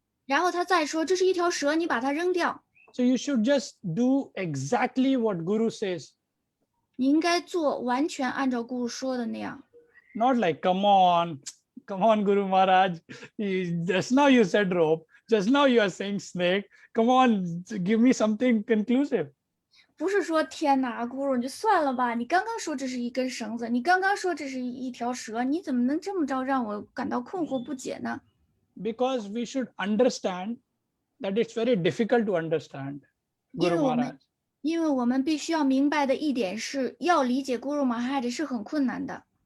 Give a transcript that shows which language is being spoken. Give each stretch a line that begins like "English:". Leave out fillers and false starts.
Chinese: 然后他再说这是一条蛇，你把它扔掉。
English: So you should just do exactly what Guru says.
Chinese: 你应该做完全按照 Guru 说的那样。
English: Not like, come on, Guru Maharaj. Just now you said rope. Just now you are saying snake. Come on, give me something conclusive.
Chinese: 不是说天哪 ，Guru 你就算了吧，你刚刚说这是一根绳子，你刚刚说这是一条蛇，你怎么能这么着让我感到困惑不解呢？
English: Because we should understand that it's very difficult to understand Guru Maharaj.
Chinese: 因为我们必须要明白的一点是，要理解 Guru Maharaj 是很困难的。